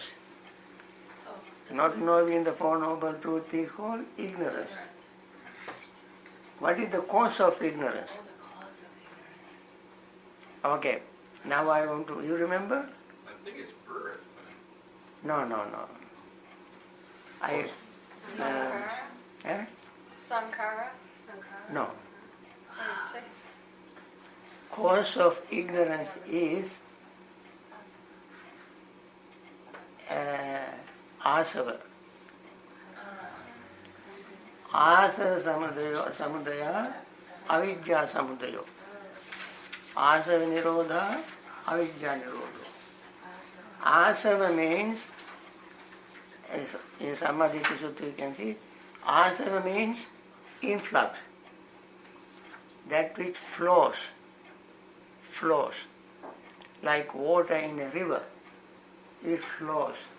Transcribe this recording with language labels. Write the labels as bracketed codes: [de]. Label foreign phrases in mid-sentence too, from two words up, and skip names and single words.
[en] Oh, Not knowing the Four Noble Truths is called ignorance. What is the cause of ignorance? Oh, the cause of ignorance. Okay, now I want to, you remember? I think it's birth. No. Sankara? Eh? Sankara? No. What it says. Cause of ignorance is asava. [pi] Asava samudaya, avidya samudayo. Asava nirodha, avidya nirodha. [en] Asava means, in Samadhi Sutta you can see, asava means influx. That which flows, like water in a river, it flows.